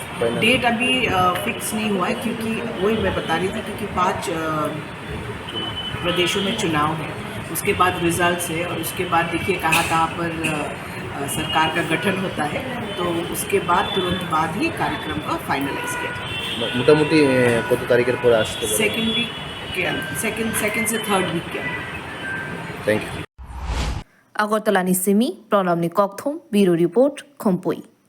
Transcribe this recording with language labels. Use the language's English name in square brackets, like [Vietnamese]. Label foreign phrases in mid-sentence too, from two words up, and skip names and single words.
[Hindi] डेट अभी फिक्स नहीं हुआ है, क्योंकि वही मैं बता रही थी, क्योंकि 5 प्रदेशों में चुनाव है, उसके बाद रिजल्ट्स है, और उसके बाद देखिए कहाँ पर सरकार का गठन होता है, तो उसके बाद तुरंत बाद ही कार्यक्रम को फाइनलाइज किया जाए। [Bangla] মোটামুটি কত তারিখের পর আসতে পারে? [English] second week [Hindi] के अंदर, सेकेंड से [English] third week [Hindi] के अंदर। [English] thank you. [Kok Borok] Agartala ni Simi, Pranam ni Kokthum, Bureau Report, Khompoi.